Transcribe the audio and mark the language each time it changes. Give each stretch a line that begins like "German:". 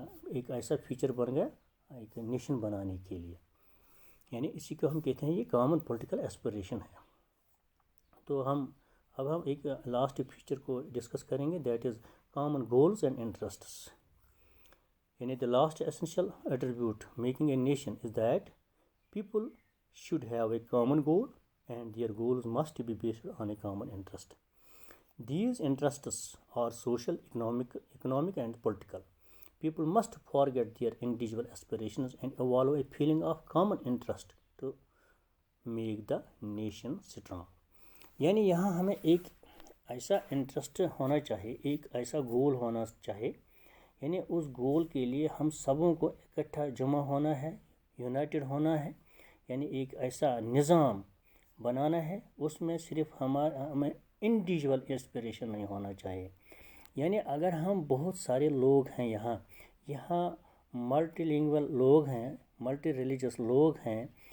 Urdu: ایک ایسا فیچر بن گیا ایک نیشن بنانے کے لیے، یعنی اسی کو ہم کہتے ہیں یہ کامن پولیٹیکل ایسپریشن ہے۔ تو اب ہم ایک لاسٹ فیچر کو ڈسکس کریں گے،
English: that is common goals and interests,
Urdu: یعنی
English: the last essential attribute making a nation is that people should have a common goal and their goals must be based on a common interest. These interests are social, economic and political. People must forget their individual aspirations and evolve a feeling of common interest to make the nation strong.
Urdu: یعنی یہاں ہمیں ایک ایسا interest ہونا چاہیے، ایک ایسا گول ہونا چاہیے، یعنی اس گول کے لیے ہم سبوں کو اکٹھا جمع ہونا ہے، یونائٹڈ ہونا ہے، یعنی ایک ایسا نظام بنانا ہے، اس میں صرف ہمیں انڈیویجول انسپریشن نہیں ہونا چاہیے۔ یعنی اگر ہم بہت سارے لوگ ہیں یہاں ملٹی لینگول لوگ ہیں، ملٹی ریلیجس لوگ ہیں